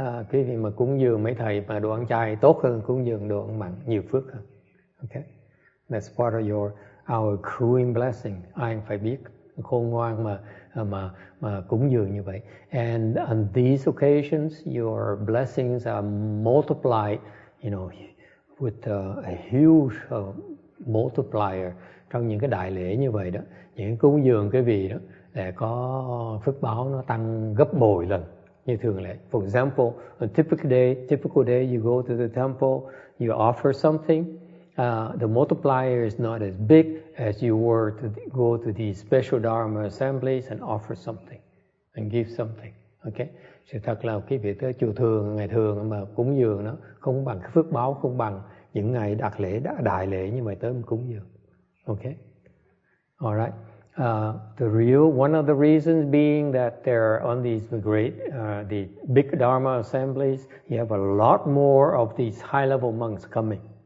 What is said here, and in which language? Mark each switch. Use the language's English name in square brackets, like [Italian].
[Vietnamese] Quý vị mà cúng dường mấy thầy mà đồ ăn chay tốt hơn cúng dường đồ ăn mặn, nhiều phước hơn. [English] Okay? That's part of our accruing blessing. [Vietnamese] Ai phải biết khôn ngoan mà cúng dường như vậy. [English] And on these occasions, your blessings are multiplied, with a huge multiplier. [Vietnamese] Trong những cái đại lễ như vậy đó, những cúng dường cái vị đó để có phước báo nó tăng gấp bội lần như thường lệ. [English] For example, a typical day you go to the temple, you offer something. The multiplier is not as big as you were to go to the special Dharma assemblies and offer something and give something. Okay? [Vietnamese] Sự thật là cái việc tới chùa thường, ngày thường mà cúng dường nó không bằng cái phước báo, không bằng những ngày đặc lễ, đại lễ như vậy tới mình cúng dường. [English] Okay? All right. One of the reasons being that they're on these the big Dharma assemblies, you have a lot more of these high-level monks coming.